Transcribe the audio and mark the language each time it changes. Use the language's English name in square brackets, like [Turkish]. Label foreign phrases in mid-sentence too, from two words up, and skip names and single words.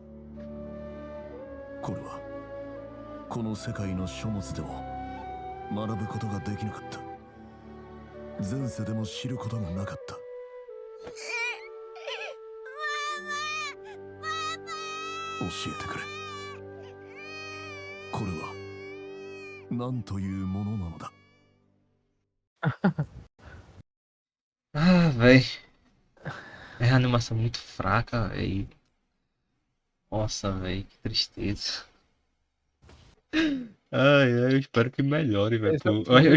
[Japanese] これはこの世界の書物でも学ぶことができなかった。前世でも知ることがなかった。教えてくれ。これは何というものなのだ。 [Portuguese] Ah, velho. É uma animação muito fraca, velho. Nossa, velho, que tristeza. Ai, ai, eu espero que melhore, velho. Esse é o Eu primeiro